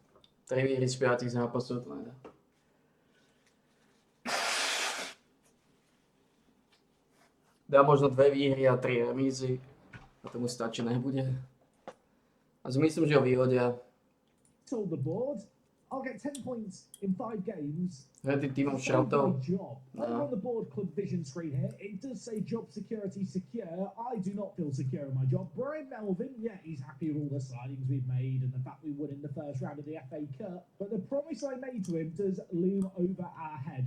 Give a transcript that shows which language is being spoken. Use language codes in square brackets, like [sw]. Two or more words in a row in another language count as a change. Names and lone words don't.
[sk] 3 výhry z 5 zápasov, to nedá. Dá možno 2 výhry a 3 remízy. A tomu stačí nebude. A myslím, že ho vyhodia. [en] Told the board, I'll get 10 points in 5 games. [sk] Tým týmom [en] That's [sk] šrautov. [en] my job. Over on the board club vision screen here, it does say job security secure. I do not feel secure in my job. Brian Melvin, yeah, he's happy with all the signings we've made and the fact we won in the first round of the FA Cup. But the promise I made to him does loom over our head.